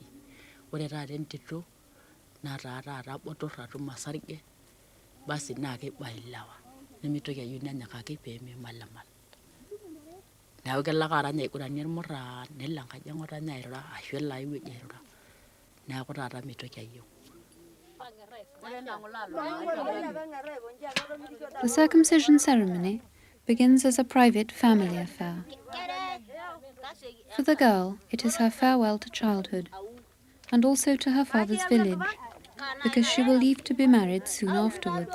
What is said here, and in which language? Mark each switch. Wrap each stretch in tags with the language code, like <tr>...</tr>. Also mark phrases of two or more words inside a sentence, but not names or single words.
<mas>Ore taata entito nataa taata botorr atum osarge, basi naa keiba ilewa. Nemitoki ayieu nenyikaki peemimalimal. Neeku kelo ake arany aiguranie irmurran, nelo enkaji eng'otonye airura ashu elo ai wueji airura. Neeku taata mitoki ayieu.</mas> <en>The circumcision ceremony begins as a private family affair. For the girl, it is her farewell to childhood, and also to her father's village, because she will leave to be married soon afterwards.</en>